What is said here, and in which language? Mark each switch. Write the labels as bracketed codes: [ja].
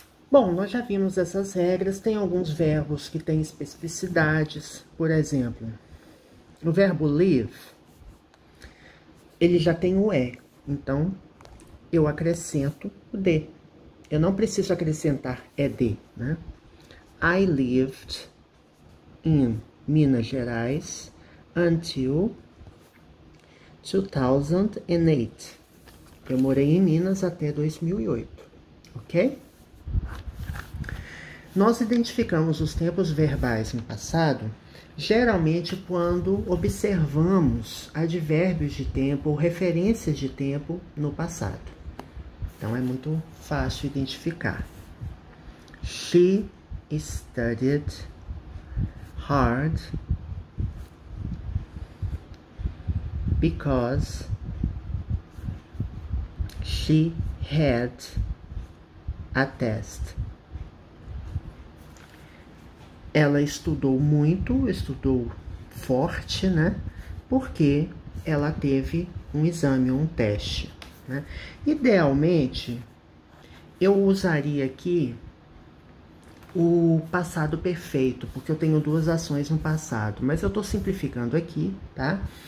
[pt] Bom, nós já vimos essas regras. Tem alguns verbos que têm especificidades. Por exemplo, o verbo live, ele já tem o E. Então, eu acrescento o D. Eu não preciso acrescentar ED, né? [en] I lived in Minas Gerais until 2008. [pt] Eu morei em Minas até 2008, ok? Nós identificamos os tempos verbais no passado, geralmente quando observamos advérbios de tempo ou referências de tempo no passado. Então, é muito fácil identificar. [en] She studied hard because she had a test. [pt] Ela estudou muito, estudou forte, né? Porque ela teve um exame, um teste, né? Idealmente, eu usaria aqui o passado perfeito, porque eu tenho duas ações no passado, mas eu tô simplificando aqui, tá?